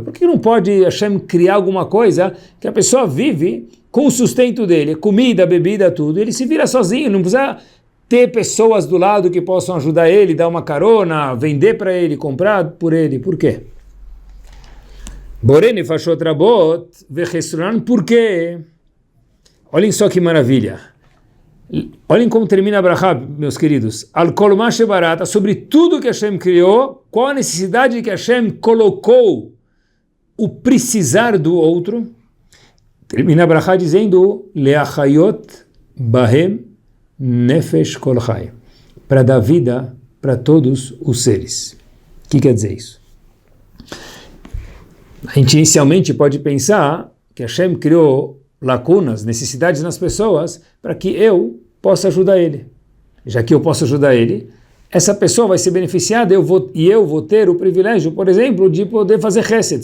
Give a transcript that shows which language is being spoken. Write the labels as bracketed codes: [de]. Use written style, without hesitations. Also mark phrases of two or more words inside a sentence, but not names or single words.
[pt] Por que não pode Hashem criar alguma coisa que a pessoa vive com o sustento dele, comida, bebida, tudo, ele se vira sozinho, não precisa ter pessoas do lado que possam ajudar ele, dar uma carona, vender para ele, comprar por ele. Por quê? [he] בורא נפשות רבות וחסרונן. [pt] Por quê? Olhem só que maravilha. Olhem como termina a brachá, meus queridos. [he] על כל מה שבראת, [pt] sobre tudo que Hashem criou, qual a necessidade que Hashem colocou o precisar do outro. Termina a brachá dizendo [he] להחיות בהם נפש כל חי, [pt] para dar vida para todos os seres. O que quer dizer isso? A gente inicialmente pode pensar que Hashem criou lacunas, necessidades nas pessoas para que eu possa ajudar ele. Já que eu posso ajudar ele, essa pessoa vai ser beneficiada eu vou ter o privilégio, por exemplo, de poder fazer chesed.